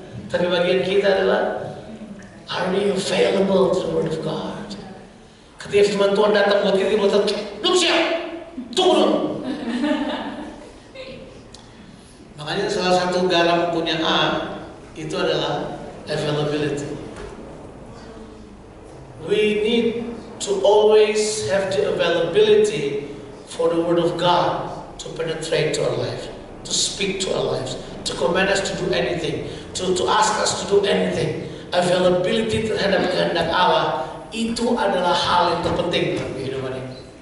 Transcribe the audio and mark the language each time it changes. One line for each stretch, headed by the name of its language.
Indonesian: Tapi bagian kita adalah,
English: are we available to the Word of God?
Indonesian: Ketika firman Tuhan datang buat kita, belum siap, tunggu dulu. Makanya salah satu garam punya A itu adalah availability.
English: We need to always have the availability for the Word of God to penetrate to our life, to speak to our lives, to command us to do anything, to ask us to do anything.
Indonesian: Availability terhadap kehendak Allah itu adalah hal yang terpenting dalam kehidupan ini.